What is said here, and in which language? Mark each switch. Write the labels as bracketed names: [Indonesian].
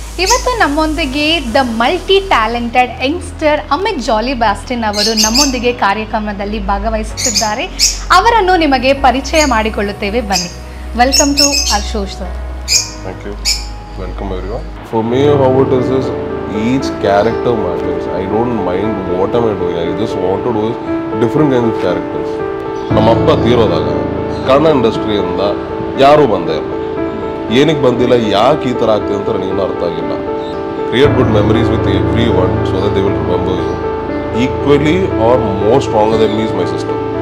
[Kannada] ಇವತ್ತು ನಮ್ಮೊಂದಿಗೆ [English] the multi talented youngster [Kannada] Amit ಜಾಲಿ ಬ್ಯಾಸ್ಟಿನ್ ಅವರು ನಮ್ಮೊಂದಿಗೆ ಕಾರ್ಯಕ್ರಮದಲ್ಲಿ ಭಾಗವಹಿಸುತ್ತಿದ್ದಾರೆ. ಅವರನ್ನು ನಿಮಗೆ ಪರಿಚಯ ಮಾಡಿಕೊಳ್ಳುತ್ತೇವೆ, ಬನ್ನಿ. [English] Welcome to our show, sir. Thank you. Welcome everyone. For me, how it is each character matters. I don't mind what am I doing. I just want to do different kinds of characters. [Kannada] ನಮ್ಮ ಅಪ್ಪ ತೀರೋದಾಗ ಕನ್ನಡ ಇಂಡಸ್ಟ್ರಿಯಿಂದ ಯಾರೂ ಬಂದೇ ಇಲ್ಲ. ಏನಕ್ಕೆ ಬಂದಿಲ್ಲ, ಯಾಕೆ ಈ ಥರ ಆಗ್ತಿದೆ ಅಂತ ನನಗೇನು ಅರ್ಥ ಆಗಿಲ್ಲ. [English] Create good memories with everyone so that they will remember you. Equally are more stronger than me is my sister.